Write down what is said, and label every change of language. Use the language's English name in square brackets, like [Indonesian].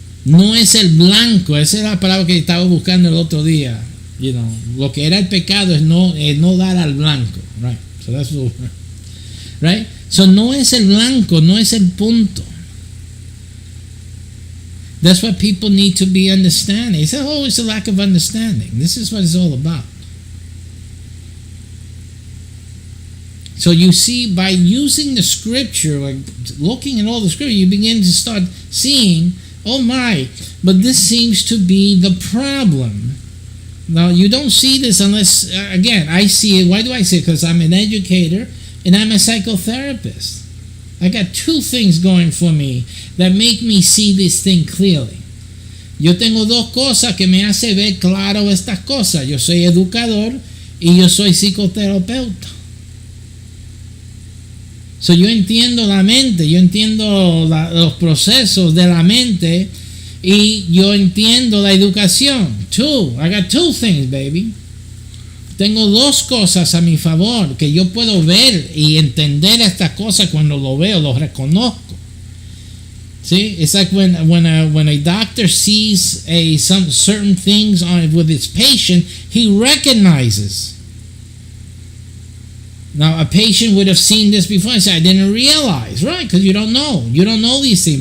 [Spanish] No es el blanco. Esa es la palabra que estaba buscando el otro día. [English] You know, [Spanish] lo que era el pecado es no dar al blanco. Right? [English] So that's the, right? So [Spanish] no es el blanco, no es el punto. [English] That's what people need to be understanding. They say, oh, it's a lack of understanding. This is what it's all about. So you see, by using the scripture, like looking at all the scripture, you begin to start seeing, oh my, but this seems to be the problem. Now, you don't see this unless, again, I see it. Why do I see it? Because I'm an educator and I'm a psychotherapist. I got two things going for me that make me see this thing clearly. [Spanish] Yo tengo dos cosas que me hace ver claro estas cosas. Yo soy educador y yo soy psicoterapeuta. So yo entiendo la mente, yo entiendo los procesos de la mente y yo entiendo la educación. [English] I got two things, baby. [Spanish] Tengo dos cosas a mi favor que yo puedo ver y entender estas cosas cuando lo veo, lo reconozco. [English] See, it's like when a doctor sees some certain things with his patient, he recognizes. Now, a patient would have seen this before and say, I didn't realize, right? Because you don't know. You don't know these things.